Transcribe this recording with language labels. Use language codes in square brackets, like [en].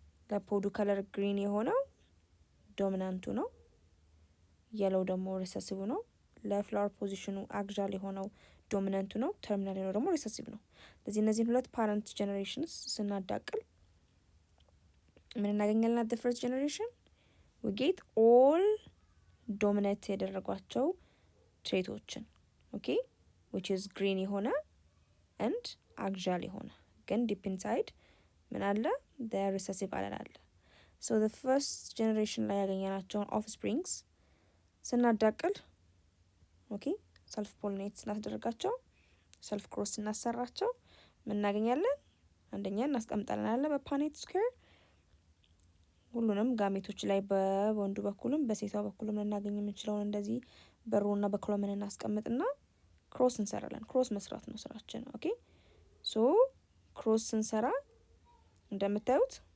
[am] ለፖዱ ከለር ግሪን የሆነው ዶሚናንቱ ነው፣ የሎ ደግሞ ሪሰሲቭ ነው። ለፍላወር ፖዚሽኑ አግዣል የሆነው ዶሚናንቱ ነው፣ ተርሚናል የሆነው ደግሞ ሪሰሲቭ ነው። ስለዚህ እነዚህን ሁለት ፓረንት ጀነሬሽንስ ስናዳቅል ምን እናገኛለን? [en] at the first generation we get all dominate [am] ያደረጓቸው ትሬቶችን ኦኬ [en] which is green የሆነ and axial የሆነ ግን deep inside [am] ምን አለ? the recessive አለ። so the first generation ላይ ያገኘናቸውን offsprings ስናዳቅል ኦኬ ሰልፍ ፖሊኔት ስናስደርጋቸው ሰልፍ ክሮስ ስናሰራቸው ምን እናገኛለን? አንደኛ እናስቀምጣለን አለ በፓኔት ስኩዌር ሁሉንም ጋሜቶች ላይ በወንዱ በኩልም በሴቷ በኩልም ልናገኝ የምንችለውን እንደዚህ በሮና በኮሎምን እናስቀምጥና ክሮስ እንሰራለን። ክሮስ መስራት ነው ስራችን። ኦኬ ሶ ክሮስ ስንሰራ እንደምታዩት